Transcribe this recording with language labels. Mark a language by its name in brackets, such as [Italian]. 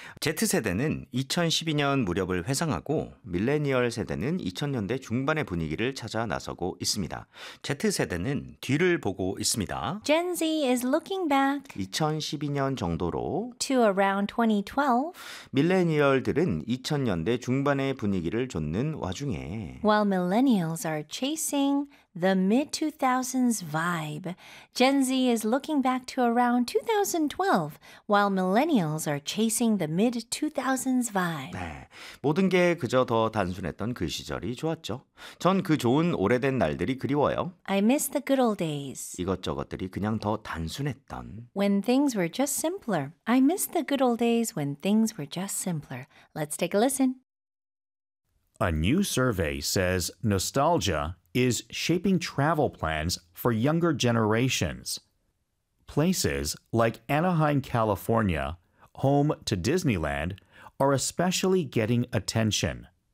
[Korean] Z세대는 2012년 무렵을 회상하고 밀레니얼 세대는 2000년대 중반의 분위기를 찾아 나서고 있습니다. Z세대는 뒤를 보고 있습니다. [English] Gen Z is looking back [Korean] 2012년 정도로 [English] to around 2012 [Korean] 밀레니얼들은 2000년대 중반의 분위기를 좇는 와중에 [English] While millennials are chasing The mid-2000s vibe. Gen Z is looking back to around 2012 while millennials are chasing the mid-2000s vibe. [Korean] 네, 모든 게 그저 더 단순했던 그 시절이 좋았죠. 전 그 좋은 오래된 날들이 그리워요. [English] I miss the good old days. [Korean] 이것저것들이 그냥 더 단순했던 [English] When things were just simpler. I miss the good old days when things were just simpler. Let's take a listen. A new survey says nostalgia is shaping travel plans for younger generations. Places like Anaheim, California, home to Disneyland, are especially getting attention.